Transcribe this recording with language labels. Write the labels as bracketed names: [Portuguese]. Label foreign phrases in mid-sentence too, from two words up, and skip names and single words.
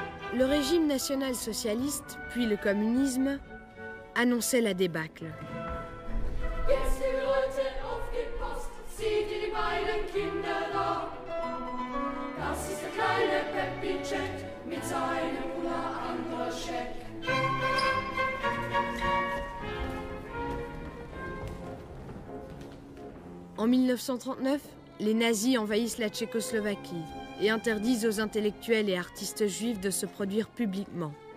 [French] Le régime national-socialiste, puis le communisme, annonçaient la débâcle. [German] Jetzt, liebe Leute, aufgepasst, seht ihr die beiden Kinder da? Das ist der kleine Peppi Jack mit seinem Bruder Androschek. [French] En 1939, les nazis envahissent la Tchécoslovaquie et interdisent aux intellectuels et artistes juifs de se produire publiquement.